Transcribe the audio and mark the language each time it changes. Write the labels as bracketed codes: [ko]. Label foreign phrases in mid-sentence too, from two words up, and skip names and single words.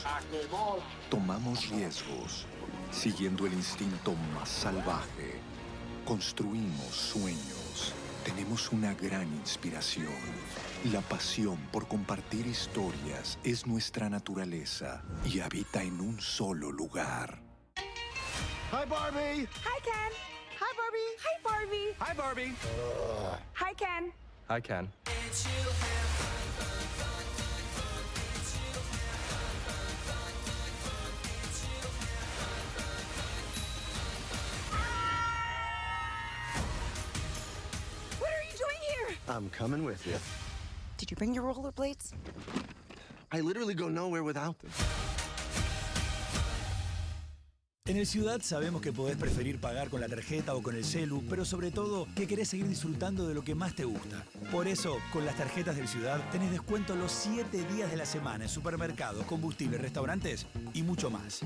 [es] Tomamos riesgos, siguiendo el instinto más salvaje. Construimos sueños. Tenemos una gran inspiración. La pasión por compartir historias es nuestra naturaleza y habita en un solo lugar. [en] Hi, Barbie! Hi, Ken. Hi, Barbie. Hi, Barbie. Hi, Barbie! Hi, Ken. Hi, Ken. What are you doing here? I'm coming with you. Did you bring your rollerblades? I literally go nowhere without them. [es] En el Ciudad sabemos que podés preferir pagar con la tarjeta o con el celu, pero sobre todo que querés seguir disfrutando de lo que más te gusta. Por eso, con las tarjetas del Ciudad tenés descuento los 7 días de la semana en supermercados, combustibles, restaurantes y mucho más.